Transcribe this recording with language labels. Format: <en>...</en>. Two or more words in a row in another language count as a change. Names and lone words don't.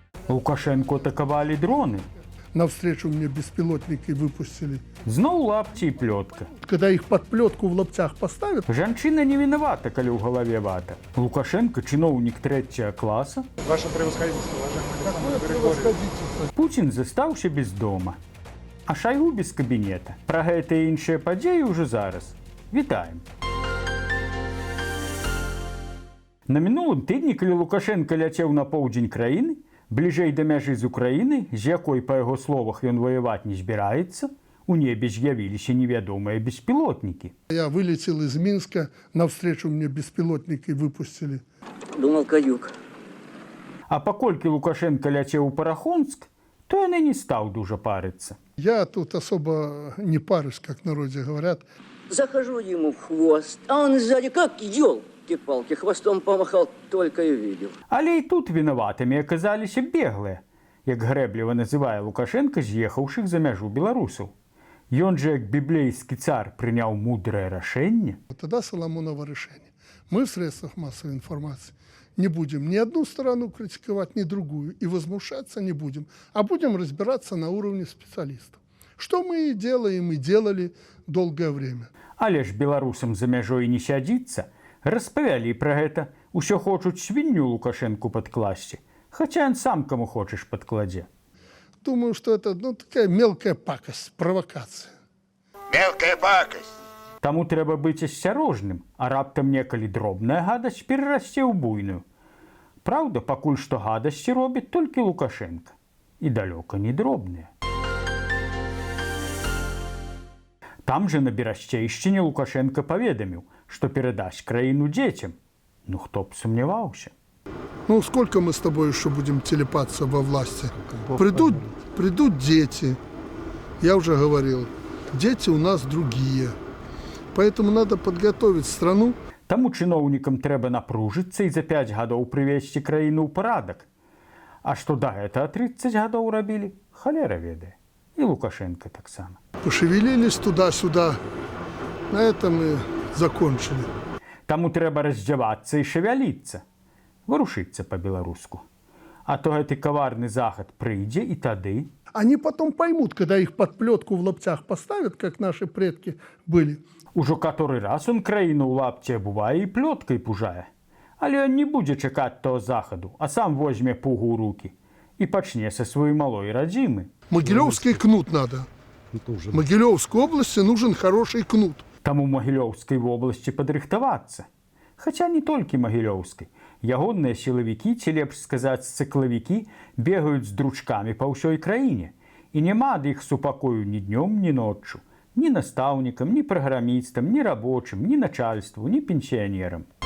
<ru>Лукашенко атаковали дроны. Навстречу мне беспилотники выпустили.</ru> <be>Зноў лапці і плётка.</be> <ru>Когда их под плетку в лаптях поставят,</ru> <be>Жанчына не вінавата, калі ў галаве вата. Лукашенко чыноўнік 3 класа.</be> <ru>Ваше превосходительство, уважаемый превосходительство.</ru> <be>Пуцін застаўся без дома. А Шайгу без кабінета. Пра гэта і іншыя падзеі ўжо зараз. Вітаем. На мінулым тыдні, калі Лукашенко ляцеў на поўдзень краіны, бліжэй да мяжы з Украіны, з якой, па яго словах, ён ваяваць не збіраецца, у небе з'явіліся невядомыя беспілотнікі.</be> <ru>Я вылетел из Минска, навстречу мне беспилотники выпустили. Думал, каюк.</ru> <be>А паколькі Лукашенко ляцеў у Парахонск, то яны не стаў дужа парыцца.</be> <ru>Я тут особо не парюсь, как в народе говорят. Захожу ему в хвост, а он сзади как елки-палки, хвостом помахал, только и видел.</ru> <be>Але і тут вінаватымі аказаліся беглыя, як грэбліва называе Лукашенко з'ехаўшых за мяжу беларусаў. Ён жа, як біблейскі цар, прыняў мудрае рашэнне.</be> <ru>Тогда Соломоново решение. Мы в средствах массовой информации не будем ни одну сторону критиковать, ни другую, и возмущаться не будем, а будем разбираться на уровне специалистов. Что мы и делаем, и делали долгое время.</ru> <be>Але ж беларусам за мяжой не сядзіцца, распавялі пра гэта, усё хочуць свінню Лукашенку падкласці, хаця ён сам каму хочаш падкладзе.</be> <ru>Думаю, что это такая мелкая пакость, провокация. Мелкая пакость.</ru> <be>Таму трэба быць асцярожным, а раптам некалі дробная гадасць перарасце ў буйную. Праўда, пакуль што гадасці робіць толькі Лукашенко. І далёка не дробныя. Там же на Берасцейшчыне Лукашенко паведаміў, што перадасць краіну дзецям. Ну хто б сумняваўся. Ну,</be> <ru>сколько мы с тобой еще будем телепаться во власти? Придут дети. Я уже говорил, дети у нас другие. Поэтому надо подготовить страну.</ru> <be>Таму чыноўнікам трэба напружыцца і за 5 гадоў прывесці краіну ў парадак. А што да гэтага 30 гадоў рабілі, халера ведае. І Лукашенко таксама.</be> <ru>Пошевелились туда-сюда. На этом и закончили.</ru> <be>Таму трэба раздзявацца і шавяліцца. Варушыцца па-беларуску. А то гэты каварны захад прыйдзе і тады...</be> <ru>Они потом поймут, когда их под плетку в лаптях поставят, как наши предки были.</ru> <be>Ужо каторы раз он краіну ў лапці абувае і плёткай пужае. Але ён не будзе чакаць того захаду, а сам возьме пугу ў рукі і пачне са сваёй малой радзімы.</be> <ru>Могилевский кнут надо. Могилевской области нужен хороший кнут.</ru> <be>Таму Магілёўскай вобласці падрыхтавацца. Хаця не толькі Магілёўскай. Ягонныя сілавікі, ці лепш сказаць цыклавікі, бегаюць з дручкамі па ўсёй краіне. І няма ад іх супакою ні днём, ні ноччу. Ні настаўнікам, ні праграмістам, ні рабочым, ні начальству, ні пенсіянерам.</be>